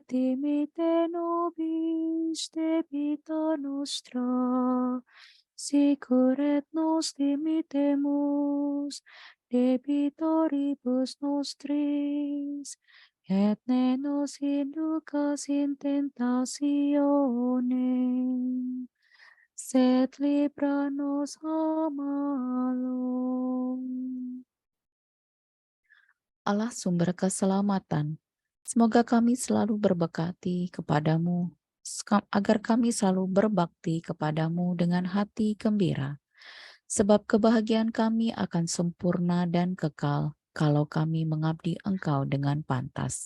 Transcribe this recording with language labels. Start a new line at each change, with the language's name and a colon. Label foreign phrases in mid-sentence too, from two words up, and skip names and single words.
Latin: dimitte nobis debita nostra, sicur et nos dimittemus debitoribus nostris, et ne nos inducas in tentationem, sed libra nos a malo.
Indonesian: Allah sumber keselamatan, semoga kami selalu berbakti kepadamu, agar kami selalu berbakti kepadamu dengan hati gembira. Sebab kebahagiaan kami akan sempurna dan kekal kalau kami mengabdi Engkau dengan pantas.